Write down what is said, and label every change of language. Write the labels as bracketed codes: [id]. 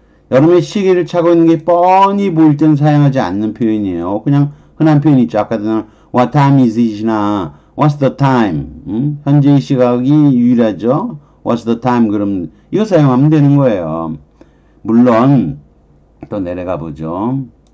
[ko] 여름에 시계를 차고 있는 게 뻔히 보일 땐 사용하지 않는 표현이에요. 그냥 흔한 표현 있죠. 아까도 [en] what time is it이나 what's the time? [ko] 현재의 시각이 유일하죠. [en] what's the time? [ko] 그럼 이거 사용하면 되는 거예요. 물론 또 내려가 보죠.